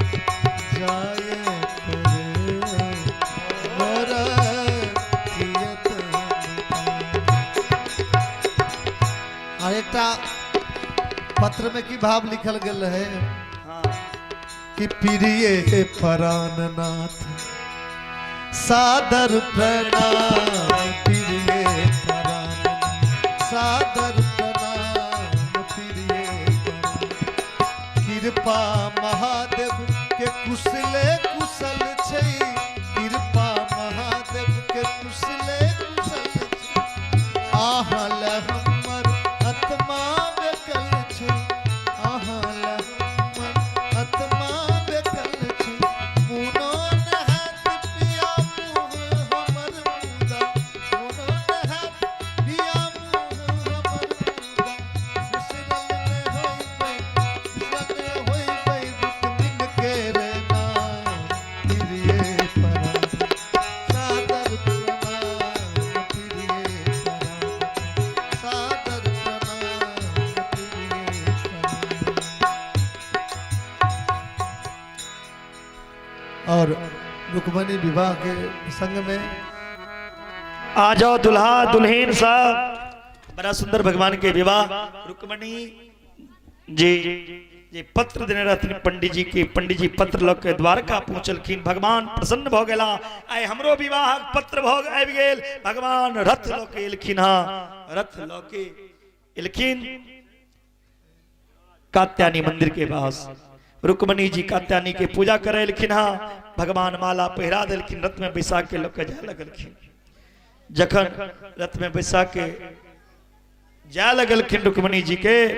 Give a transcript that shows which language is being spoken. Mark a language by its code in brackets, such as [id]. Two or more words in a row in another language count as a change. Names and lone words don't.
[mai] जायत रे मोरा प्रियतम और एकटा पत्र में की भाव लिखल गेल है कि प्रिय प्राणनाथ सादर प्रणाम प्रिय प्राणनाथ सादर प्रणाम प्रिय कृपा महादेव के कुशले कुशल छै कृपा महादेव के कुशले कुशल छै आहल हमर आत्मा बेकल छै आहल हमर आत्मा बेकल छै मुनो नहात पिया मुँह हमर मुदा मुनो नहात पिया मुँह हमर मुदा बिसरल ने होइबै विटमिन के रे नाम प्रिय परान सादर प्रणाम प्रिय परान सादर प्रणाम प्रिय परान। और रुक्मणी विवाह के संग में आ जाओ दुल्हा दुल्हन साहब बड़ा सुंदर भगवान के विवाह रुक्मणी जी ये पत्र देने रहथिन पंडित जी के पंडित जी पत्र लऽ के द्वारका पहुँचलखिन भगवान प्रसन्न भ गेला आइ हमरो विवाहक पत्र भऽ आबि गेल भगवान रथ लऽ के एलखिन हाँ रथ लऽ के एलखिन कात्यायनी मंदिर के पास रुक्मणी जी कात्यायनी के पूजा करे एलखिन हाँ भगवान माला पहिरा देलखिन रथ में बैसा के लऽ के जाय लगलखिन जखन रथ में बैसा के जाय लगलखिन रुक्मणी जी के